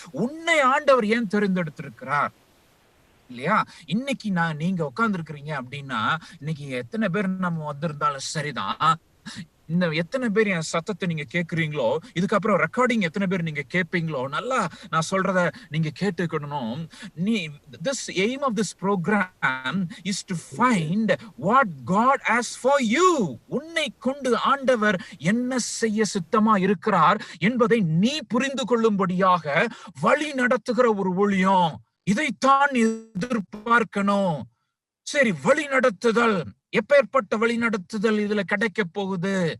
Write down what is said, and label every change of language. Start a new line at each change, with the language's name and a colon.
Tamil: உன்னை ஆண்டவர் ஏன் தெரிந்தெடுத்திருக்கிறார் இல்லையா? இன்னைக்கு நீங்க உட்கார்ந்து இருக்கிறீங்க அப்படின்னா, இன்னைக்கு எத்தனை பேர் நம்ம வந்திருந்தாலும் சரிதான், இந்த எத்தனை பேர் என் சத்தத்தை நீங்க கேட்குறீங்களோ, இதுக்கப்புறம் ரெக்கார்டிங் எத்தனை பேர் நீங்க கேட்பீங்களோ, நல்லா நான் சொல்றத நீங்க கேட்டுக்கணும்.
English: this aim of this program is to find what God has for you.
Tamil: உன்னை கொண்டு ஆண்டவர் என்ன செய்ய சித்தமா இருக்கிறார் என்பதை நீ புரிந்து கொள்ளும்படியாக வழி நடத்துகிற ஒரு ஊழியம். இதைத்தான் எதிர்பார்க்கணும். சரி, வழி நடத்துதல், எப்பேற்பட்ட வழி நடத்துதல் இதுல கிடைக்க போகுது?